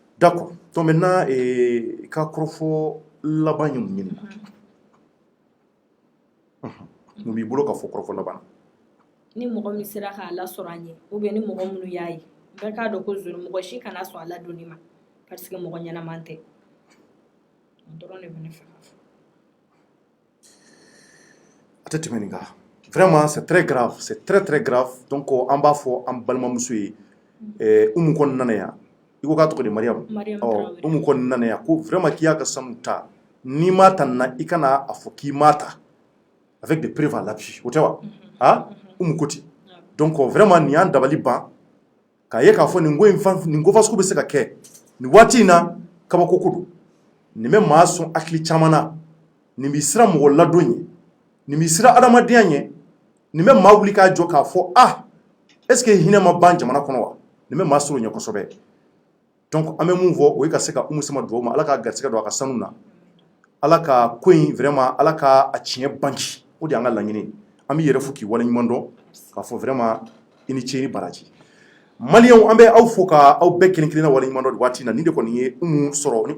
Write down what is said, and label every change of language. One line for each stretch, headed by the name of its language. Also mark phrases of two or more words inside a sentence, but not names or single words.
French: d'accord donc maintenant
Bambara: i ka kɔrɔfɔ laban ye mun ɲini na mun b'i bolo ka fɔ kɔrɔfɔ laban ni mɔgɔ min sera k'a lasɔrɔ an ye
French: ou bien
Bambara: ni mɔgɔ minnu y'a ye bɛɛ k'a dɔn ko zoro mɔgɔ si kana sɔn a ladonni ma
French: parce que
Bambara: mɔgɔ ɲɛnaman tɛ dɔrɔn de bɛ ne fɛ ka fɔ a tɛ tɛmɛ nin kan
French: vraiment c'est très grave c'est très très grave donc
Bambara: an b'a fɔ an balimamuso ye umu kɔni nana yan i ko k'a tɔgɔ de mariam umu kɔni nana yan ko vraiment k'i y'a ka sanu ta n'i m'a ta nin na i kana a fɔ k'i m'a ta
French: avec des preuves à l'appui
Bambara: o tɛ wa ah umu ko ten
French: donc vraiment
Bambara: nin y'an dabali ban k'a ye k'a fɔ nin ko fasugu bɛ se ka kɛ nin waati in na kabako ko don nin bɛ maa sɔn hakili caman na nin b'i sira mɔgɔ ladon ye nin b'i sira adamadenya ɲɛ nin bɛ maa wuli k'a jɔ k'a fɔ ah
French: est-ce que
Bambara: hinɛ ma ban jamana kɔnɔ wa nin bɛ maa sɔrɔ ɲɛ kosɛbɛ donc an bɛ mun fɔ o ye ka se ka Umu Sama dugawu ma ala k'a garisɛgɛ don a ka sanu na ala ka ko in vraiment ala ka a tiɲɛ banci o de y'an ka laɲini an bɛ yɛrɛ fo k'i waleɲuman dɔn k'a fɔ vraiment i ni ce i ni baraji maliyɛnw an bɛ aw fo ka aw bɛɛ kelen kelenna waleɲuman dɔn nin waati in na nin de kɔni ye Umu sɔrɔ ni